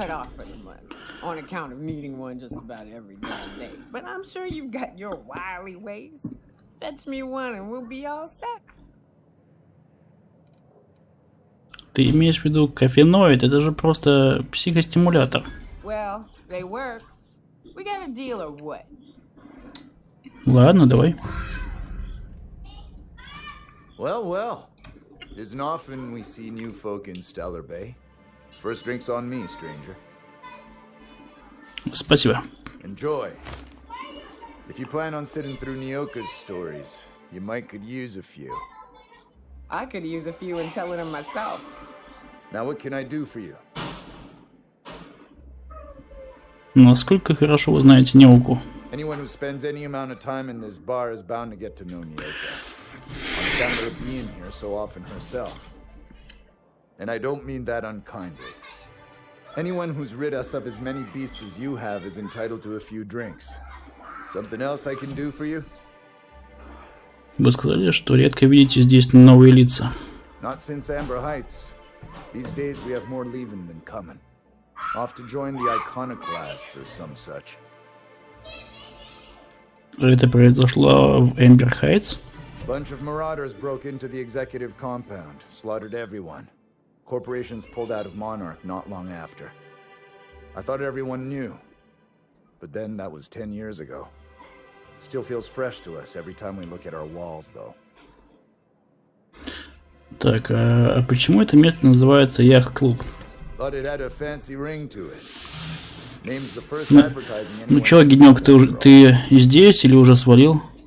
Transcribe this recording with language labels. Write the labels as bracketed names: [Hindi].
[English] cut off for the month, on account of needing one just about every damn day. But I'm sure you've got your wily ways. Fetch me one and we'll be all set. [Russian] Ты имеешь в виду кофеноид? Это же просто психостимулятор. [English] Well, they work. We got a deal or what? [Russian] Ладно, давай. [English] Well, well. Isn't often we see new folk in Stellar Bay. First drink's on me, stranger. [Russian] Спасибо. [English] Enjoy. If you plan on sitting through Nyoka's stories, you might could use a few. I could use a few and telling them myself. Now what can I do for you? [Russian] Насколько хорошо вы знаете Нёуку? [English] Anyone who spends any amount of time in this bar is bound to get to know Nyoka. On account of her being here so often herself. And I don't mean that unkindly. Anyone who's rid us of as many beasts as you have is entitled to a few drinks. Something else I can do for you? [Russian] Вы сказали, что редко видите здесь новые лица. [English] Not since Amber Heights. These days we have more leaving than coming. Off to join the iconoclasts or some such. [Russian] Это произошло в Эмбер Хайтс? [English] Bunch of marauders broke into the executive compound, slaughtered everyone. Corporations pulled out of Monarch not long after. I thought everyone knew. But then that was 10 years ago. Still feels fresh to us every time we look at our walls, though. [Russian] Так, а почему это место называется яхт-клуб? [English] Thought it had a fancy ring to it. Name's the first advertising [Russian] Ну чё, Гиднёк, ты здесь или уже свалил?